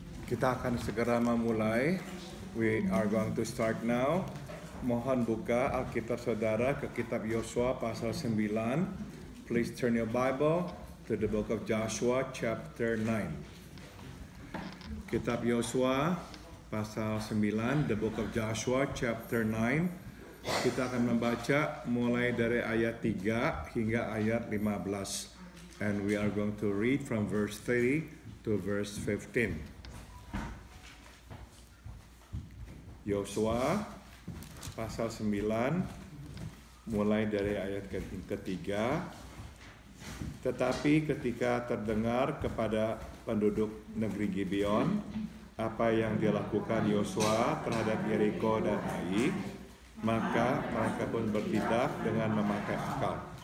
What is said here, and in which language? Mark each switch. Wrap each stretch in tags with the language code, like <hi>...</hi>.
<id>Kita akan segera memulai.</id> <en>We are going to start now.</en> <id>Mohon buka Alkitab saudara ke kitab Yosua pasal 9.</id> <en>Please turn your Bible to the book of Joshua chapter 9.</en> <id>Kitab Yosua pasal 9,</id> <en>the book of Joshua chapter 9.</en> <id>Kita akan membaca mulai dari ayat 3 hingga ayat 15.</id> <en>And we are going to read from verse 30 to verse 15.</en> <id>Yosua pasal 9 mulai dari ayat ketiga. Tetapi ketika terdengar kepada penduduk negeri Gibeon apa yang dilakukan Yosua terhadap Yeriko dan Ai, maka mereka pun bertindak dengan memakai akal.</id>